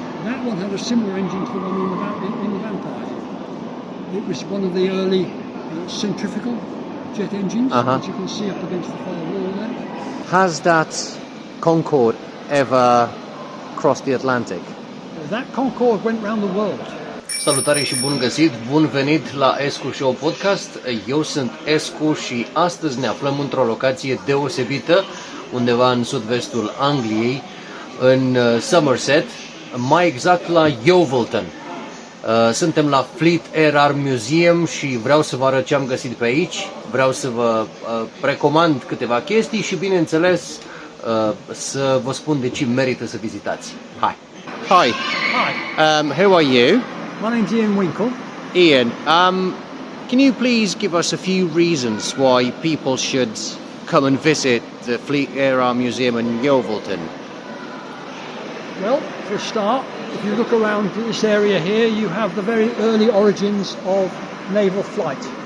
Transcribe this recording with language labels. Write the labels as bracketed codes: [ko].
[en] That one had a similar engine to the one in the Vampire. It was one of the early centrifugal jet engines, which you can see up against the far wall there. Has that Concorde ever crossed the Atlantic? That Concorde went round the world. [ro] Salutare și bun găsit, bun venit la Escu Show Podcast. Eu sunt Escu și astăzi ne aflăm într-o locație deosebită, undeva în sud-vestul Angliei, în Somerset, mai exact la Yeovilton. Suntem la Fleet Air Arm Museum și vreau să vă arăt ce am găsit pe aici, vreau să vă recomand câteva chestii și, bineînțeles, să vă spun de ce merită să vizitați. Hai! Hi! [en] Hi! Who are you? My name's Ian Winkle. Ian, can you please give us a few reasons why people should come and visit the Fleet Air Arm Museum in Yeovilton? Well, for a start, if you look around this area here, you have the very early origins of naval flight.